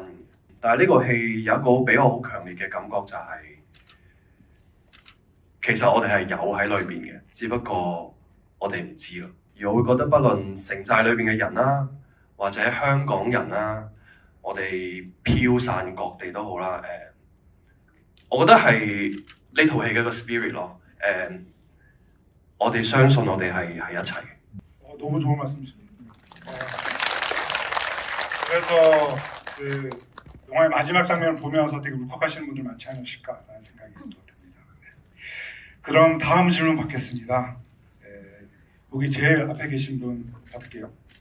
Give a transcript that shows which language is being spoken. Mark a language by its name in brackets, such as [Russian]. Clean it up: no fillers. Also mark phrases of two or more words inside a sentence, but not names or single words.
[Cantonese] 但係呢個戲有一個俾我好強烈嘅感覺就係、其實我哋係有喺裏邊嘅，只不過我哋唔知咯。而我會覺得，不論城寨裏邊嘅人啦，或者香港人啦，我哋飄散各地都好啦。我覺得係呢套戲嘅一個 spirit 咯。我哋相信我哋係一齊嘅。 [Korean] 너무 좋은 말씀이십니다. 그래서 그 영화의 마지막 장면을 보면서 되게 울컥하시는 분들 많지 않으실까라는 생각이 듭니다. 그럼 다음 질문 받겠습니다. 여기 제일 앞에 계신 분 받을게요.